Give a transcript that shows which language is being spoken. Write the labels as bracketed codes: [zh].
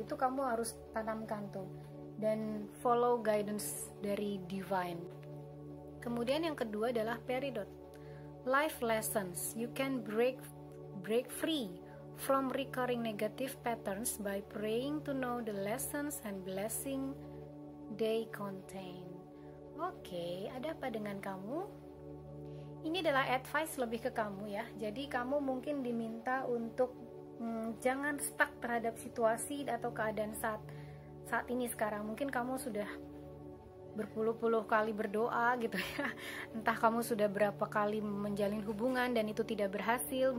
[id] Itu kamu harus tanamkan tuh. Dan [en] follow guidance [id] dari divine. Kemudian yang kedua adalah peridot, life lessons. [en] You can break free from recurring negative patterns by praying to know the lessons and blessing they contain. [id] Oke, ada apa dengan kamu? Ini adalah advice lebih ke kamu ya. Jadi kamu mungkin diminta untuk jangan stuck terhadap situasi atau keadaan saat ini sekarang. Mungkin kamu sudah berpuluh-puluh kali berdoa gitu ya, entah kamu sudah berapa kali menjalin hubungan dan itu tidak berhasil.